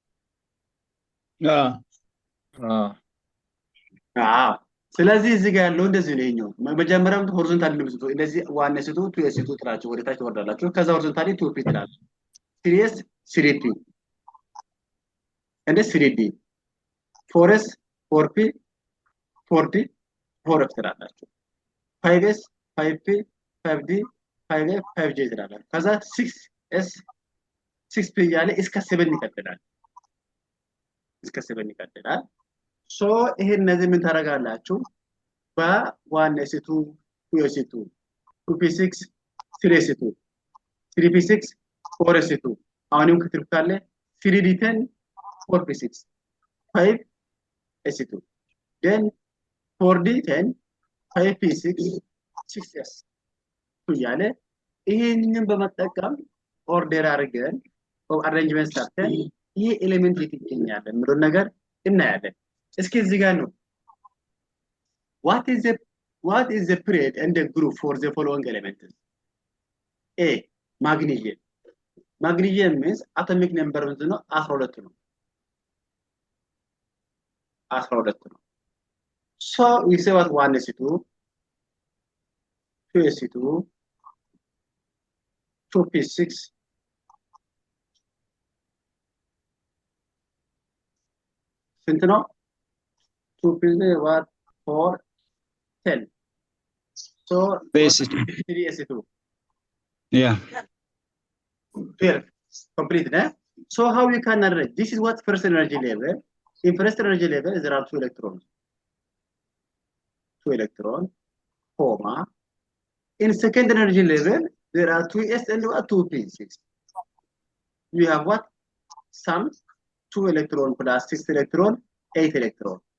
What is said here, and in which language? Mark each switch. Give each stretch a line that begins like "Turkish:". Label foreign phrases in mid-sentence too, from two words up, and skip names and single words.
Amharic: ስለዚህ እዚህ ጋር ያለው እንደዚህ ነው ይሄኛው መጀመሪያም ሆሪዞንታሊ ነው ብትሉ እንደዚህ ዋን ሴቱ 2s ሴቱ ትላችሁ ወደ ታች ትወርዳላችሁ ከዛ ሆሪዞንታሊ 2p ትላላችሁ 3s 3p and 3d 4s 4p 4d 4f ትላላችሁ 5s 5p 5d 5f 5g ትላላችሁ ከዛ 6s 6p ያለ እስከ 7 ይቀጥላል እስከ 7 ይቀጥላል ሶ ይሄን እነዚህ ምን ታረጋላችሁ በ1s2 2s2 2p6 3s2 3p6 4s2 አሁንም ክትል ካለ 3d10 4p6 5s2 then 4d10 5p6 6s ያለ ይሄንን በመጠቀም ኦርደር አድርገን አሬንጅመንት ሰርተን ይሄ ኤሌመንት ይገኛል ምንድነው ነገር እናያለን እስኪ እዚህ ጋር ነው
English: what is the period and the group for the following elements a magnesium means atomic number
Amharic: ነው 12 ነው 12 ነው
English: so we say what
Amharic: 1s2 2s2 2p6 ስንት ነው 2p what 4 10 so
English: basic 3s2 yeah 12 complete so how we can arrange this is what first energy level in first energy level there are 2 electrons comma in second energy level there are 2s and 2p6 you have what some 2 electron plus 6 electron 8 electron